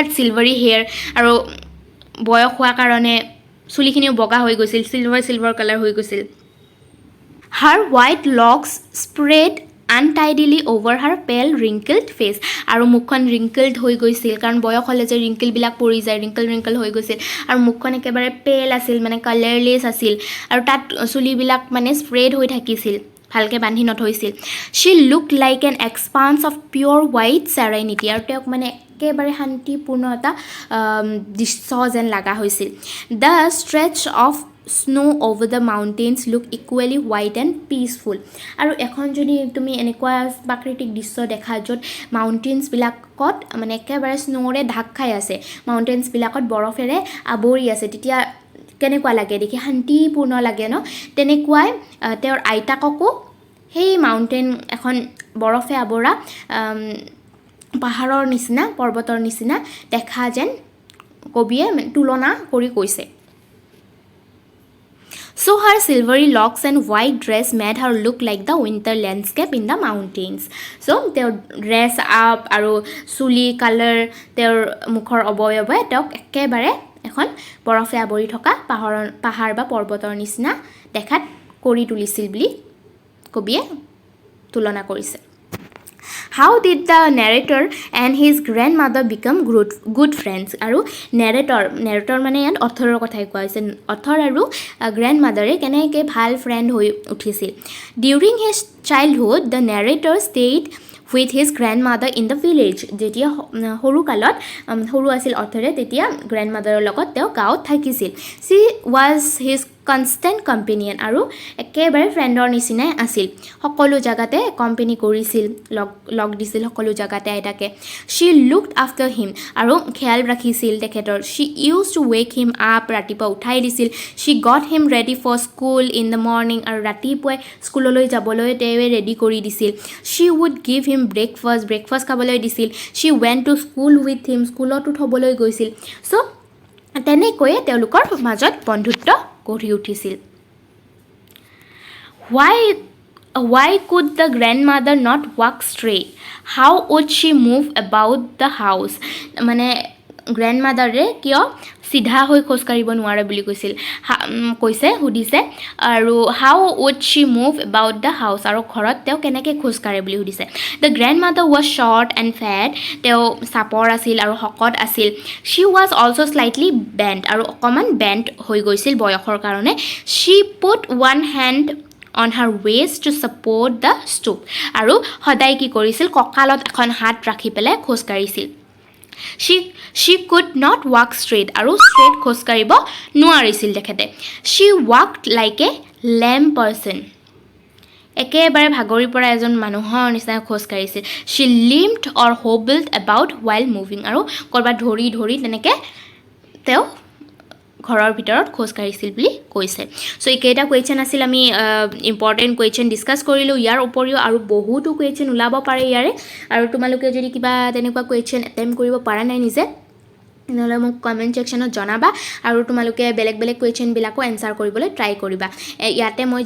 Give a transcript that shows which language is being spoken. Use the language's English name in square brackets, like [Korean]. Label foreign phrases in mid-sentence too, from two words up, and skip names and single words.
[English] silvery hair [Assamese] আৰু বয়স হোৱাৰ কাৰণে চুলিখিনিও বগা হৈ গৈছিল [English] silver color [Assamese] হৈ গৈছিল [English] Her white locks spread untidily over her pale wrinkled face [Assamese] আৰু মুখখন wrinkled হৈ গৈছিল কাৰণ বয়স হ'লে যে wrinkle বিলাক পৰি যায় wrinkle হৈ গৈছিল আৰু মুখখন একেবাৰে pale আছিল মানে colorless আছিল আৰু তাত চুলিবিলাক মানে spread হৈ থাকিছিল ভালকে বান্ধি নথৈছিল [English] She looked like an expanse of pure white serenity [Assamese] আৰু তেওঁক মানে একেবাৰে শান্তিপূৰ্ণ এটা দৃশ্য যেন লগা হৈছিল [English] The stretch of snow over the mountains look equally white and peaceful [Assamese] আৰু এখন যদি তুমি এনেকুৱা প্ৰাকৃতিক দৃশ্য দেখা য'ত মাউণ্টেইনছবিলাকত মানে একেবাৰে স্নোৰে ঢাক খাই আছে মাউণ্টেইনছবিলাকত বৰফেৰে আৱৰি আছে তেতিয়া কেনেকুৱা লাগে দেখি শান্তিপূৰ্ণ লাগে ন তেনেকুৱাই তেওঁৰ আইতাককো সেই মাউণ্টেইন এখন বৰফে আৱৰা পাহাৰৰ নিচিনা পৰ্বতৰ নিচিনা দেখা যেন কবিয়ে তুলনা কৰি কৈছে [English] So her silvery locks and white dress made her look like the winter landscape in the mountains. So their dress up [Assamese] আৰু চুলি কালাৰ their মুখৰ অবয়ৱে তেওঁক একেবাৰে এখন বৰফে আৱৰি থকা পাহাৰ বা পৰ্বতৰ নিচিনা দেখাত কৰি তুলিছিল বুলি কবিয়ে তুলনা কৰিছে [English] How did the narrator and his grandmother become good friends? [Assamese] আৰু narrator মানে ইয়াত অথৰৰ কথাই কোৱা হৈছে অথৰ আৰু গ্ৰেণ্ডমাদাৰে কেনেকৈ ভাল ফ্ৰেণ্ড হৈ উঠিছিল [English] During his childhood, the narrator stayed with his grandmother in the village. [Assamese] যেতিয়া সৰু কালত সৰু আছিল অথৰে তেতিয়া গ্ৰেণ্ডমাদাৰৰ লগত তেওঁ গাঁৱত থাকিছিল [English] She was his constant companion [Assamese] আৰু একেবাৰে ফ্ৰেণ্ডৰ নিচিনাই আছিল সকলো জাগাতে কোম্পানী কৰিছিল লগ দিছিল সকলো জাগাতে আইতাকে [English] She looked after him [Assamese] আৰু খেয়াল ৰাখিছিল তেখেতৰ [English] She used to wake him up [Assamese] ৰাতিপুৱা উঠাই দিছিল [English] She got him ready for school in the morning [Assamese] আৰু ৰাতিপুৱাই স্কুললৈ যাবলৈ তেওঁ ৰেডি কৰি দিছিল [English] She would give him breakfast [Assamese] খাবলৈ দিছিল [English] She went to school with him [Assamese] স্কুলতো থবলৈ গৈছিল [English] So [Assamese] তেনেকৈয়ে তেওঁলোকৰ মাজত বন্ধুত্ব গঢ়ি উঠিছিল [English] Why could the grandmother not walk straight? How would she move about the house? [Assamese] মানে গ্ৰেণ্ডমাদাৰে কিয় চিধা হৈ খোজ কাঢ়িব নোৱাৰে বুলি সুধিছে আৰু [English] how would she move about the house [Assamese] আৰু ঘৰত তেওঁ কেনেকৈ খোজ কাঢ়ে বুলি সুধিছে [English] the grandmother was short and fat [Assamese] তেওঁ চাপৰ আছিল আৰু শকত আছিল [English] she was also slightly bent [Assamese] আৰু অকণমান বেণ্ট হৈ গৈছিল বয়সৰ কাৰণে [English] she put one hand on her waist to support the stoop [Assamese] আৰু সদায় কি কৰিছিল কঁকালত এখন হাত ৰাখি পেলাই খোজ কাঢ়িছিল [English] she could not walk straight [Assamese] আৰু straight খোজ কাঢ়িব নোৱাৰিছিল তেখেতে [English] she walked like a lame person [Assamese] একেবাৰে ভাগৰি পৰা এজন মানুহৰ নিচিনা খোজ কাঢ়িছিল [English] she limped or hobbled about while moving [Assamese] আৰু কৰবাত ধৰি তেনেকৈ তেওঁ ঘৰৰ ভিতৰত খোজ কাঢ়িছিল বুলি কৈছে সো এইকেইটা কুৱেশ্যন আছিল আমি [English] important question discuss [Assamese] কৰিলোঁ ইয়াৰ উপৰিও আৰু বহুতো কুৱেশ্যন ওলাব পাৰে ইয়াৰে আৰু তোমালোকে যদি কিবা তেনেকুৱা [English] question attempt [Assamese] কৰিব পৰা নাই নিজে নহ'লে মোক [English] comment sectionত [Assamese] জনাবা আৰু তোমালোকে বেলেগ [English] questionবিলাকো answer [Assamese] কৰিবলৈ ট্ৰাই কৰিবা ইয়াতে মই